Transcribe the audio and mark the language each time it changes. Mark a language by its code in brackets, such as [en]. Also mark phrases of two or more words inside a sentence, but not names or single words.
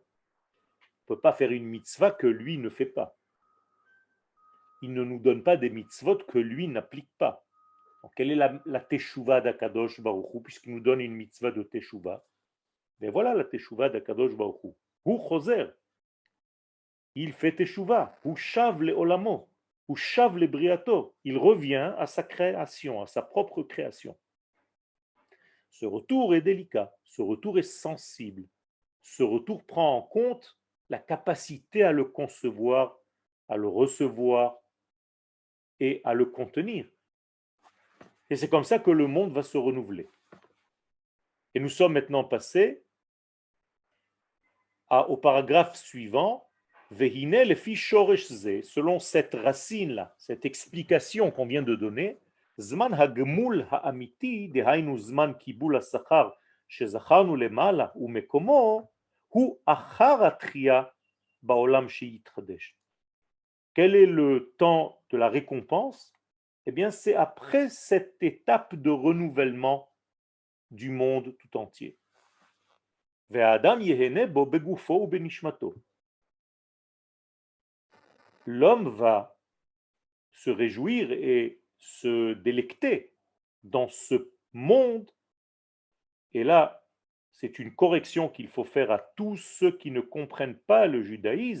[fr] On ne peut pas faire une mitzvah que lui ne fait pas. Il ne nous donne pas des mitzvot que lui n'applique pas. Donc, quelle est la Teshuvah d'Akadosh Baruch Hu, puisqu'il nous donne une mitzvah de Teshuvah? Mais voilà la Teshuvah d'Akadosh Baruch Hu. [he] הוא חוזר. [fr] Il fait Teshuvah. [he] הוא שב לעולמו. הוא שב לבריאתו. [fr] Il revient à sa création, à sa propre création. Ce retour est délicat, ce retour est sensible, ce retour prend en compte la capacité à le concevoir, à le recevoir et à le contenir. Et c'est comme ça que le monde va se renouveler. Et nous sommes maintenant passés au paragraphe suivant. [he] והנה לפי שורש זה, [fr] selon cette racine-là, cette explication qu'on vient de donner, [he] זמן הגמול האמיתי, דהיינו זמן קיבול השכר שזכרנו למעלה ומקומו, הוא אחר התחייה בעולם שיתחדש. [fr] Quel est le temps de la récompense? Eh bien, c'est après cette étape de renouvellement du monde tout entier. [he] והאדם יהנה בו בגופו ובנשמתו. [fr] L'homme va se réjouir et se délecter dans ce monde. Et là, c'est une correction qu'il faut faire à tous ceux qui ne comprennent pas le judaïsme.